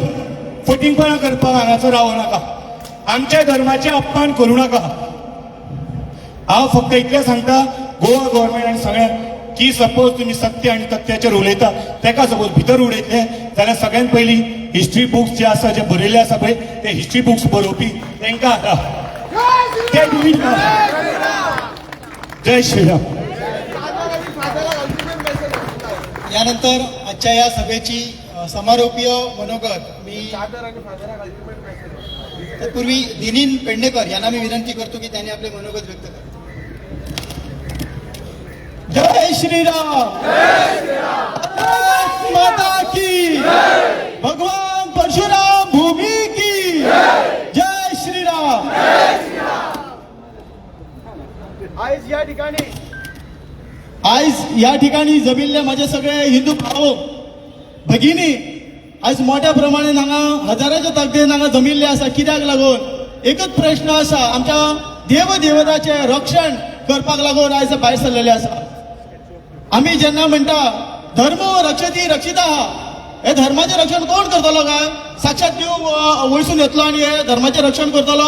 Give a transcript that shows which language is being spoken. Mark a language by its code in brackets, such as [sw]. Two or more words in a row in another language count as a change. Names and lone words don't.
[kok] फटिंगपणां करपाक हांगासर रावो नाका. आमच्या धर्माचे अपमान करूं नाका. हांव फक्त इतलें सांगता गोवा गव्हर्मेंट आनी सगळ्यांक की सपोज तुम्ही सत्य आणि तथ्याचेर उलयता तेका सपोज भितर उडयतले जाल्यार सगळ्यांत पयलीं [en] history books [kok] जे आसा जे बरयल्ले आसा पळय ते [en] history books [kok] बरोवपी तांकां ते डिलीट करा. जय श्रीराम. [mr] यानंतर आजच्या या सभेची समारोपीय मनोगत मी तत्पूर्वी दिनीन पेडणेकर यांना मी विनंती करतो की त्यांनी आपले मनोगत व्यक्त करावे. जय श्रीराम. [hi] भारत माता की भगवान परशुराम भूमि की जय श्रीराम. [kok] आज या ठिकाणी जमिल्ले माझे सगळे हिंदू भाव भगिनी आज मोठ्या प्रमाणात हांगा हजाराच्या ताकदीन हांगा जमिल्ले आसा. कित्याक लागून एकच प्रश्न आसा, आमच्या देव देवताचे रक्षण करपाक लागून आयज भायर सरलेले आसा. आमी जेन्ना म्हणटा धर्म रक्षती रक्षिता, हे धर्माचे रक्षण कोण करतलो काय? साक्षात देव वयसून येतलो आणि हे धर्माचे रक्षण करतलो?